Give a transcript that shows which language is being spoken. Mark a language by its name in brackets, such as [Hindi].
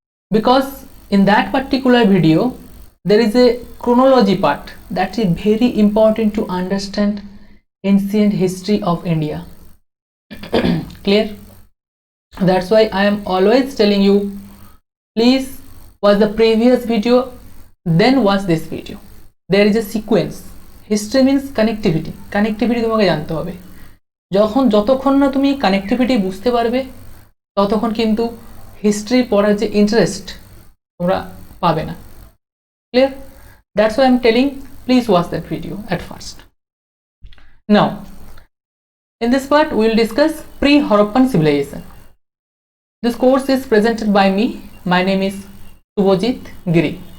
[English] Because in that particular video there is a chronology part that is very important to understand ancient history of India. Clear? That's why I am always telling you, please watch the previous video, then watch this video. There is a sequence. History means connectivity. [Bangla] Connectivity তোমাকে জানতে হবে। যতক্ষণ না তুমি connectivity বুঝতে পারবে ততক্ষণ কিন্তু হিস্ট্রি পড়ার যে ইন্টারেস্ট তোমরা পাবে না। [English] Clear? That's why I'm telling, please watch that video at first. Now, in this part we will discuss pre-Harappan civilization. This course is presented by me. My name is Subhajit Giri.